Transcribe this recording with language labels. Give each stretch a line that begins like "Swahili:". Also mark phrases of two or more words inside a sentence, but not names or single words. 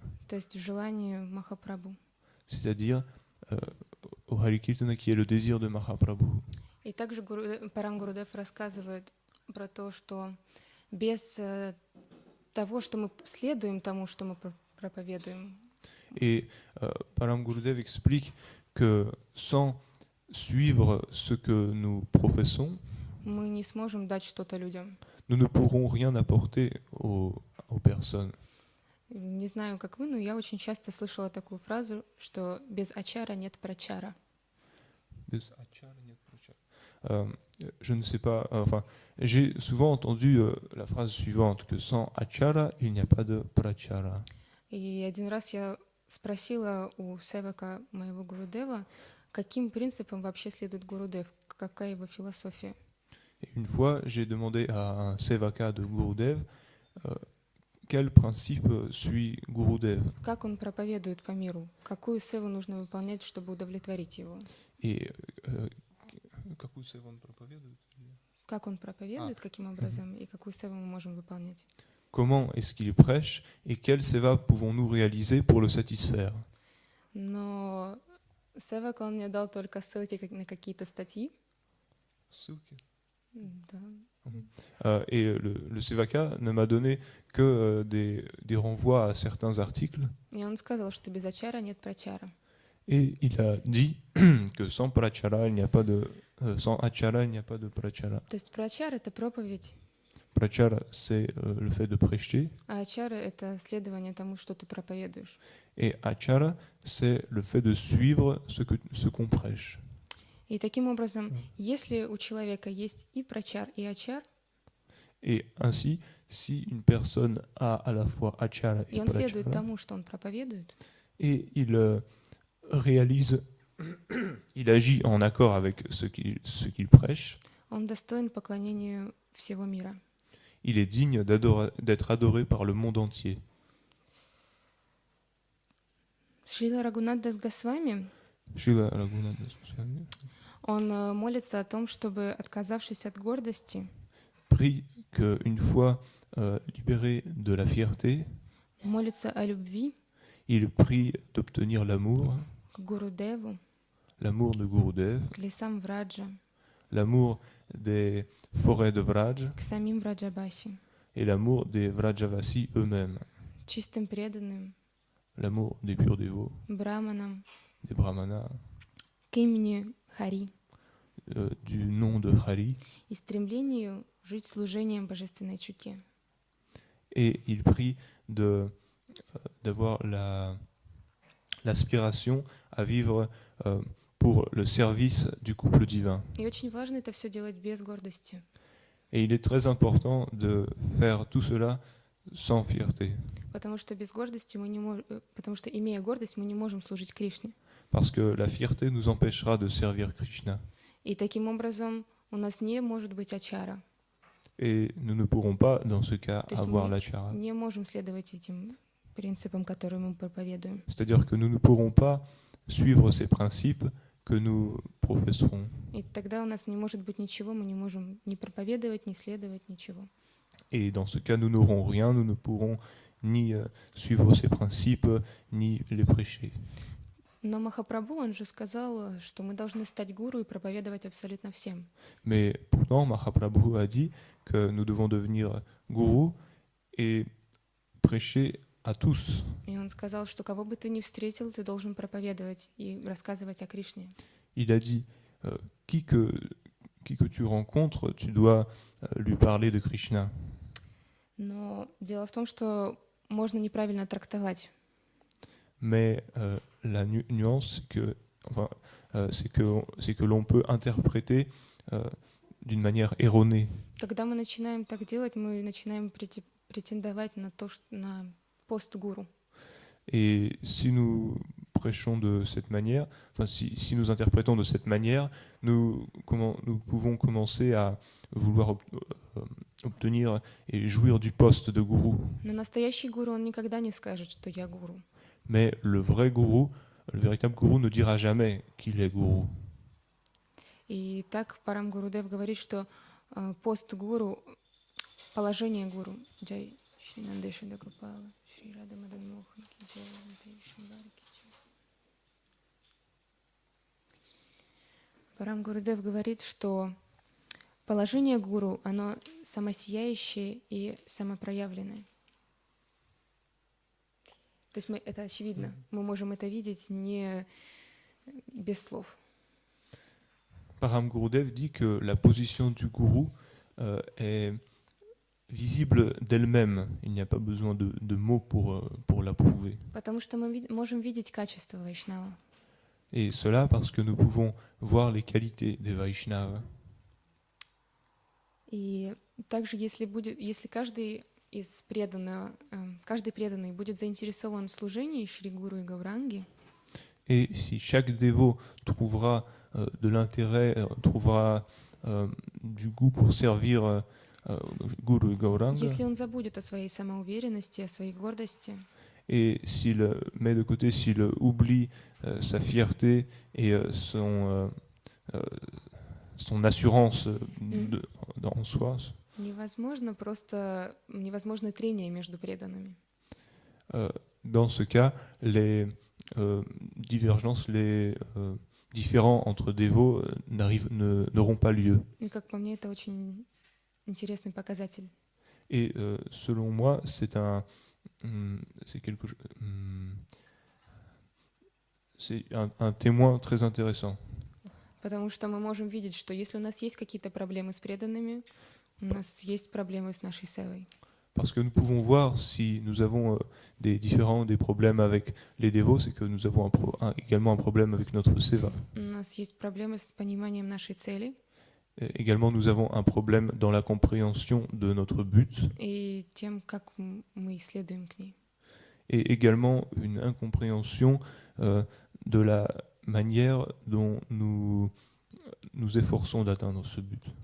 Russian: то есть желанию Махапрабху.
French: c'est-à-dire au Hari Kirtana qui est le désir de Mahaprabhu.
Russian: И также Парам Гурудев рассказывает про то, что без того, что мы следуем тому, что мы проповедуем,
French: Et Param Gurudev explique que sans suivre ce que nous professons,
Russian: мы не сможем дать что-то людям.
French: nous ne pourrons rien apporter aux personnes.
Russian: Не знаю, как вы, но я очень часто слышала такую фразу, что без ачара нет прачара.
French: Je ne sais pas, enfin, j'ai souvent entendu la phrase suivante, que sans achara, il n'y a pas de prachara.
Russian: И один раз я спросила у севака моего Гурудева, каким принципам вообще следует Гурудев, какая его философия.
French: Et une fois, j'ai demandé à un sevaka de Gurudev quel principe suit Gurudev.
Russian: Как он проповедует по миру, какую севу нужно выполнять, чтобы удовлетворить его. Et какую севу он проповедует? Как он проповедует, каким образом, и какую севу мы можем выполнять.
French: Comment est-ce qu'il prêche et quelle seva pouvons-nous réaliser pour le satisfaire?
Russian: Но севак, он мне дал только ссылки на какие-то статьи. Ссылки. Да.
French: Et le sevaka ne m'a donné que des renvois à certains articles.
Russian: И он сказал, что без ачара нет прачара.
French: Et il a dit que sans prachara, il n'y a pas de sans achara, il n'y a pas de prachara.
Russian: То есть прачар — это проповедь,
French: Prachara, c'est le fait de prêcher,
Russian: а ачара — это следование тому, что ты проповедуешь.
French: et achara, c'est le fait de suivre ce qu'on prêche.
Russian: И таким образом, если у человека есть и прачар, и ачар,
French: Et ainsi, si une personne a à la fois achara
Russian: и
French: et
Russian: он следует
French: prachara,
Russian: тому, что он проповедует,
French: et il réalise, il agit en accord avec ce qu'il prêche,
Russian: он достоин поклонению всего мира.
French: il est digne d'être adoré par le monde entier.
Russian: Шрила Рагунат Дас Госвами,
French: Srila Raghunatha Goswami
Russian: он молится о том, чтобы, отказавшись от гордости,
French: prie qu'une fois libéré de la fierté,
Russian: молится о любви
French: il prie d'obtenir l'amour,
Russian: к Гурудеву,
French: l'amour de Gurudev,
Russian: к лесам Враджа,
French: l'amour des forêts de Vraj
Russian: к самим Враджабаси,
French: et l'amour des Vrajavasi eux-mêmes,
Russian: чистым преданным,
French: l'amour des purs dévots,
Russian: браманам,
French: des brahmanas,
Russian: к имени Хари.
French: du nom de Hari,
Russian: и стремлению жить служением божественной чуте.
French: et il prie d'avoir l'aspiration à vivre pour le service du couple divin.
Russian: И очень важно это все делать без гордости,
French: Et il est très important de faire tout cela sans fierté,
Russian: потому что без гордости мы не можем, потому что имея гордость, мы не можем служить Кришне.
French: parce que la fierté nous empêchera de servir Krishna.
Russian: И таким образом у нас не может быть ачара,
French: Et nous ne pourrons pas, dans ce cas,
Russian: То есть
French: avoir
Russian: мы
French: l'achara.
Russian: не можем следовать этим принципам, которые мы проповедуем.
French: C'est-à-dire que nous ne pourrons pas suivre ces principes que nous professerons.
Russian: И тогда у нас не может быть ничего, мы не можем ни проповедовать, ни следовать, ничего.
French: Et dans ce cas, nous n'aurons rien, nous ne pourrons ni suivre ces principes, ni les prêcher.
Russian: Но Махапрабху, он же сказал, что мы должны стать гуру и проповедовать абсолютно всем.
French: Mais pourtant, Mahaprabhu a dit que nous devons devenir gourous et prêcher à tous.
Russian: И он сказал, что кого бы ты ни встретил, ты должен проповедовать и рассказывать о Кришне.
French: Il a dit, qui que tu rencontres, tu dois lui parler de Krishna.
Russian: Но дело в том, что можно неправильно трактовать.
French: Mais la nuance, c'est que l'on peut interpréter d'une manière erronée.
Russian: Когда мы начинаем так делать, мы начинаем претендовать на на пост гуру.
French: Et si nous prêchons de cette manière, enfin si nous interprétons de cette manière, nous pouvons commencer à vouloir obtenir et jouir du poste de gourou.
Russian: Но настоящий гуру, он никогда не скажет, что я гуру.
French: Mais le vrai gourou, le véritable gourou ne dira jamais qu'il est gourou.
Russian: И так Парам Гурудев говорит, что пост гуру, положение гуру, Джай Шри Нандеша Дагопала, Шри Рада Мадан Мохан, Джай Шамбари, Парам Гурудев говорит, что положение гуру, оно самосияющее и самопроявленное. То есть это очевидно, мы можем это видеть не без слов.
French: Param Gurudev dit que la position du gourou est visible d'elle-même. Il n'y a pas besoin de mots pour l'approuver.
Russian: Потому что мы можем видеть качество Вайшнава.
French: Et cela parce que nous pouvons voir les qualités des Vaishnavas.
Russian: И также, если каждый преданный будет заинтересован в служении Шри Гуру и Гауранги,
French: et si chaque dévot trouvera de l'intérêt, trouvera du goût pour servir Guru et Gauranga,
Russian: если он забудет о своей самоуверенности, о своей гордости,
French: et s'il met de côté, s'il oublie sa fierté et son assurance en soi,
Russian: невозможно трение между преданными.
French: Dans ce cas, les divergences, les différends entre dévots n'auront pas lieu.
Russian: И как по мне, это очень интересный показатель.
French: Et selon moi, c'est un témoin très intéressant.
Russian: Потому что мы можем видеть, что если у нас есть какие-то проблемы с преданными, у нас есть проблемы с нашей севой.
French: Parce que nous pouvons voir si nous avons des problèmes avec les dévots, c'est que nous avons également un problème avec notre seva.
Russian: У нас есть проблемы с пониманием нашей цели.
French: Et également, nous avons un problème dans la compréhension de notre but.
Russian: И тем, как мы исследуем к ней.
French: Et également une incompréhension de la manière dont nous efforçons d'atteindre ce but.